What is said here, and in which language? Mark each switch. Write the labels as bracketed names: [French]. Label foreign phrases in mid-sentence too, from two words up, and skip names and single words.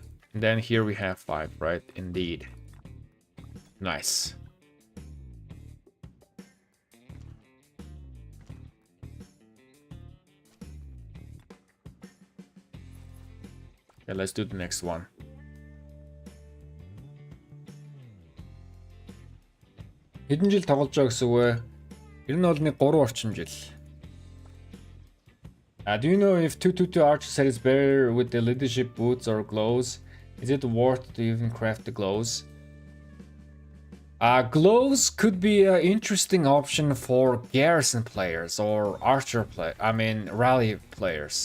[English] And then here we have 5, right? Indeed. Nice. Okay, let's do the next one. [Mongolian] Хэдэн жил тоглож байгаа гэсэн үг вэ? Тэр нь бол нэг 3 орчим жил. [English] Do you know if 222 Archer set is better with the leadership boots or gloves? Is it worth to even craft the glows? Glows could be an interesting option for garrison players or rally players.